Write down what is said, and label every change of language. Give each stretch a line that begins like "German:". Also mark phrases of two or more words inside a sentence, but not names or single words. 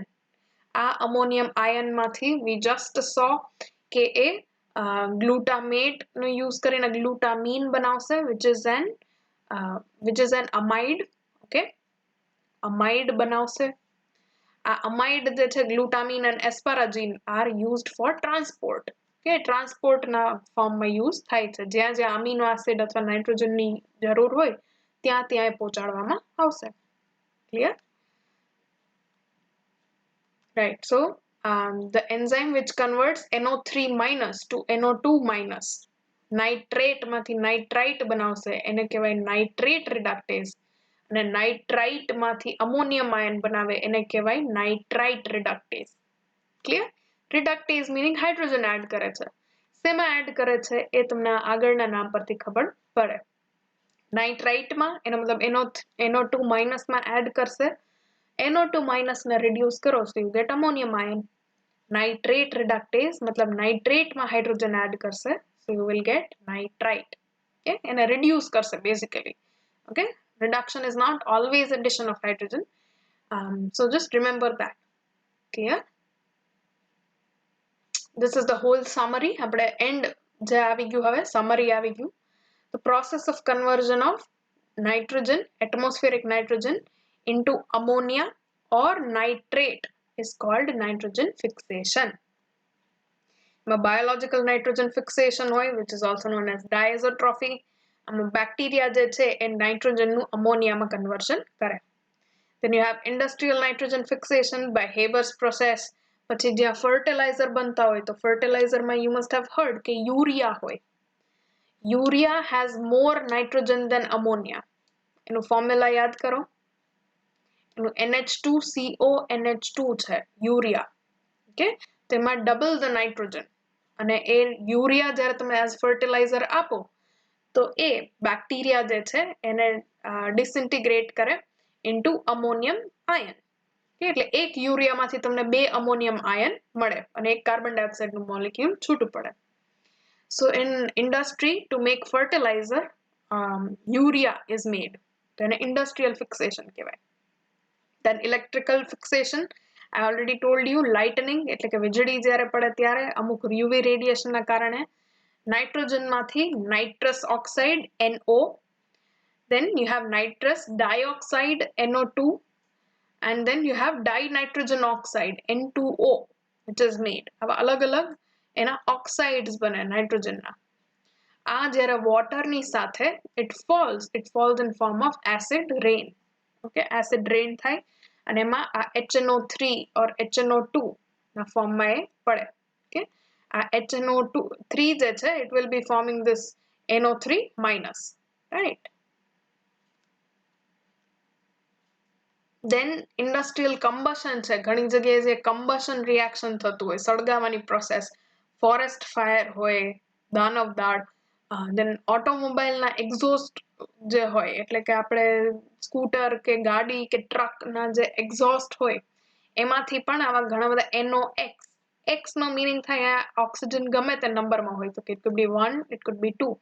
English: આ ammonium ion માંથી we just saw કે એ glutamate નો use કરીને glutamine બનાવશે which is an amide. Okay, amide બનાવશે. આ amide
Gujarati: જે છે
English: glutamine and asparagine are used for transport.
Gujarati: Okay, transport ના ફોર્મ માં યુઝ થાય છે. જ્યાં જ્યાં અમીનો એસિડ અથવા નાઇટ્રોજન ની જરૂર હોય ત્યાં ત્યાં પહોંચાડવામાં આવશે.
English: Clear? Right, so the enzyme which converts NO3 minus to NO2 minus nitrate માંથી nitrite
Gujarati: બનાવશે એને કહેવાય
English: nitrate reductase અને nitrite માંથી ammonium ion
Gujarati: બનાવે એને કહેવાય
English: nitrite reductase. Clear? Reductase meaning hydrogen add
Gujarati: કરે છે. શેમાં add કરે છે એ તમને આગળના નામ પરથી ખબર પડે. Nitrite માં એનો મતલબ NO2 minus માં add કરશે.
English: NO2 minus ને reduce કરો so you get ammonium ion. Nitrate reductase मतलब nitrate માં hydrogen add કરશે so you will get nitrite. Okay, એને reduce કરશે basically. Okay, reduction is not always addition of hydrogen. So just remember that. Clear? This is the whole summary.
Gujarati: આપણે end જે આવી ગયું હવે summary આવી ગયું.
English: The process of conversion of nitrogen, atmospheric nitrogen into ammonia or nitrate is called nitrogen fixation. Biological nitrogen fixation હોય which is also known as Diazotrophy.
Gujarati: Bacteria જે છે એ nitrogen નું ammonia માં conversion કરે.
English: Then you have industrial nitrogen fixation by Haber's process.
Gujarati: પછી જ્યાં fertilizer બનતા હોય તો fertilizer માં
English: you must have heard
Gujarati: કે urea હોય.
English: Urea has more nitrogen than ammonia.
Gujarati: એનું formula યાદ કરો. એનું NH2CO NH2 છે urea.
English: Okay, તેમાં double the nitrogen.
Gujarati: અને એ urea જ્યારે તમે
English: as fertilizer
Gujarati: આપો તો એ bacteria જે છે એને disintegrate કરે
English: into ammonium ion.
Gujarati: એટલે એક યુરિયા માંથી તમને બે અમોનિયમ આયન મળે અને એક કાર્બન ડાયોક્સાઇડ નું મોલેક્યુલ છૂટું પડે.
English: So in industry to make fertilizer urea is made.
Gujarati: તો એને
English: industrial fixation કહેવાય. Then electrical fixation, I already told you, lightning
Gujarati: એટલે કે વીજળી જ્યારે પડે ત્યારે અમુક
English: UV radiation
Gujarati: ના કારણે નાઇટ્રોજન માંથી
English: nitrous oxide NO, then you have nitrous dioxide NO2, and then you have dinitrogen oxide N2O which is made.
Gujarati: હવે અલગ અલગ એના oxides બને nitrogen ના. આ જ્યારે
English: water
Gujarati: ની સાથે
English: it falls in form of acid rain.
Gujarati: Okay,
English: acid rain
Gujarati: થાય અને એમાં આ HNO3 or HNO2 ના form માં એ પડે.
English: Okay, આ HNO3
Gujarati: જે છે
English: it will be forming this NO3 minus, right? Then industrial combustion
Gujarati: છે ઘણી જગ્યાએ જે
English: combustion reaction
Gujarati: થતું હોય સળગાવાની process,
English: forest fire
Gujarati: હોય, દાનવ દાળ,
English: then automobile
Gujarati: ના exhaust જે હોય એટલે કે આપણે સ્કૂટર કે ગાડી કે ટ્રક ના જે exhaust હોય એમાંથી પણ આવા ઘણા બધા NOx. X નો meaning થાય oxygen ગમે તે નંબર માં હોય તો
English: it could be 1, it could be 2.